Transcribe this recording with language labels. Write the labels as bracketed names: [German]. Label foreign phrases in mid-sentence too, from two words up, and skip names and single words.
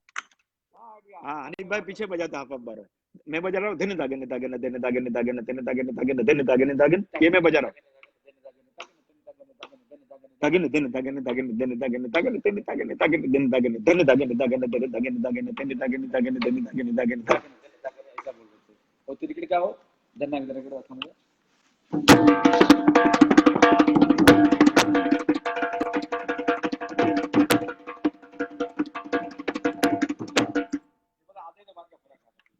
[Hindi] हाँ, अनिक भाई पीछे बजाते हाफ हाफ बार। मैं बजा रहा हूँ धन दागन दागन धन दागन दागन धन दागन दागन धन दागन दागन, ये मैं बजा रहा हूँ। दागन धन दागन दागन धन दागन दागन धन दागन दागन धन दागन धन दागन दागन धन दागन दागन धन दागन दागन धन दागन दागन। ऐसा बोल रहे थे। और क्रिकेट क्या हो, धन्ना की तरह समझे। आधे के बाद का फर्क आता है।